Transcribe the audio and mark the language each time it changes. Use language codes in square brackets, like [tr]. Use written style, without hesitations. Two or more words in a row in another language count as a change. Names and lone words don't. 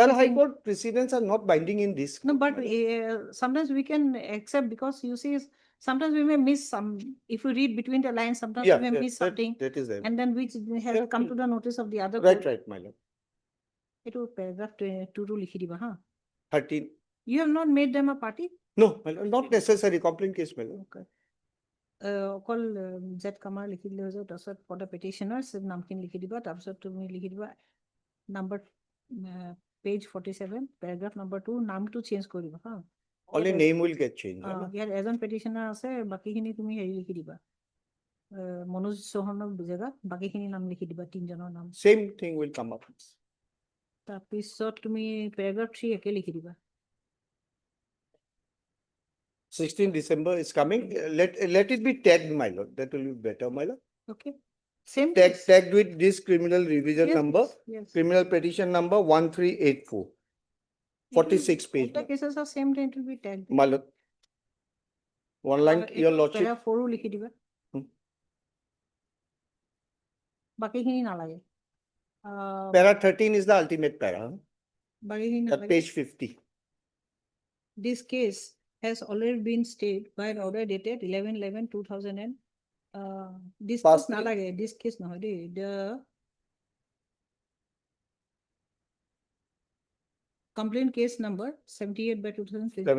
[en] interpreting. Court precedents are not binding in this. No, but sometimes we can accept, because you see, sometimes we may miss some. If you read between the lines, sometimes Yeah, we may miss something, that is there. and then which has come to the notice of the other Right, court. my lord. It will paragraph 2 [as] লিখি দিবা, [en] huh? 13. You have not made them a party? No, my lord, not necessary, complaint case, my lord. Okay. [as] অকল জেড কামাৰ লিখি দিলে হৈ যাব, তাৰপিছত [en] for the petitioners [as] নামখিনি লিখি দিবা, তাৰপিছত তুমি লিখি দিবা [en] number page 47 paragraph number 2 [as] নামটো চেঞ্জ কৰি দিবা, হা? [en] Only name will get changed. [as] ইয়াত এজন পেটিশ্যনাৰ আছে, বাকীখিনি তুমি হেৰি লিখি দিবা, মনোজ চৌহানৰ জেগাত বাকীখিনি নাম লিখি দিবা, 3জনৰ নাম। [en] Same thing will come up. [as] তাৰপিছত তুমি পেৰাগ্ৰাফ 3 একে লিখি দিবা। [en] 16 December is coming. Let it be tagged, my lord. That will be better, my lord. Okay. Same. Tagged with this criminal revision Yes, number, yes. criminal petition number 1384. 46 page. The cases are same, then it will be tagged. My lord. One line, your lordship. [as] Para 4 লিখি দিবা। বাকীখিনি নালাগে। [en] Para 13 is the ultimate para. [as] বাকীখিনি [en] At [as] নালাগে। [en] page 50. This case has already been stayed by an order dated 11/11/2000 and this Past case nalage, this case [as] নহয় দে, [en] the complaint case number 78/2025